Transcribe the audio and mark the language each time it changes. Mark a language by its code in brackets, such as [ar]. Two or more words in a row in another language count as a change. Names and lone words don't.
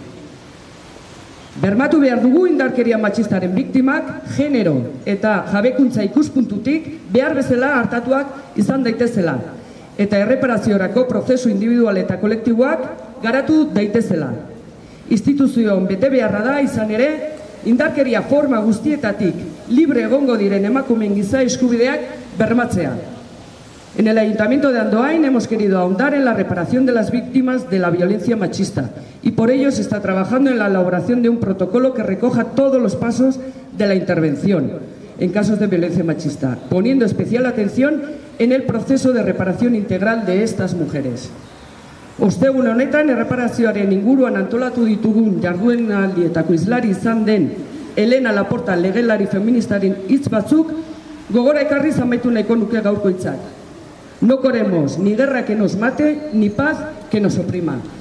[eu] Bermatu behar dugu indarkeria matxistaren biktimak genero eta jabekuntza ikuspuntutik behar bezala hartatuak izan daitezela eta erreparaziorako prozesu individual eta kolektiboak garatu daitezela. Instituzioen bete beharra da izan ere indarkeria forma guztietatik libre egongo diren emakumeen giza eskubideak bermatzea. [es] En el Ayuntamiento de Andoain hemos querido ahondar en la reparación de las víctimas de la violencia machista y por ello se está trabajando en la elaboración de un protocolo que recoja todos los pasos de la intervención en casos de violencia machista, poniendo especial atención en el proceso de reparación integral de estas mujeres. [eu] Ostegun honetan erreparazioaren inguruan antolatu ditugun jarduenaldietako hizlari izan den Elena Laporta legelari feministaren hitz batzuk gogora ekarri amaitu nahiko nuke gaurko hitzak. [es] No queremos ni guerra que nos mate, ni paz que nos oprima.